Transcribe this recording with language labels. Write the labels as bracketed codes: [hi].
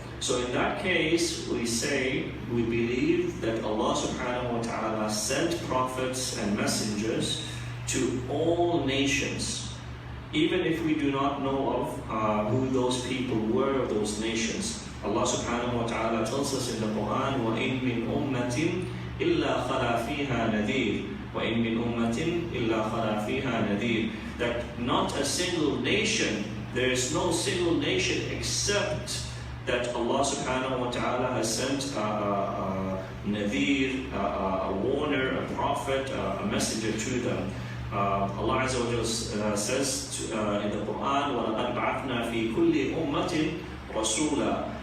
[en] So in that case, we say, we believe that Allah subhanahu wa ta'ala sent prophets and messengers to all nations. even if we do not know of who those people were, those nations. Allah subhanahu wa ta'ala tells us in the Quran, [ar] وَإِن مِّنْ أُمَّةٍ إِلَّا خَلَا فِيهَا نَذِيرٌ وَإِن مِّنْ أُمَّةٍ إِلَّا خَلَا فِيهَا نَذِيرٌ. [en] That not a single nation, there is no single nation except that Allah subhanahu wa ta'ala has sent a nadhir, a warner, a prophet, a messenger to them. Allah Azza wa Jalla says in the Quran, [ar] وَلَقَدْ بَعَثْنَا فِي كُلِّ أُمَّةٍ رَسُولًا.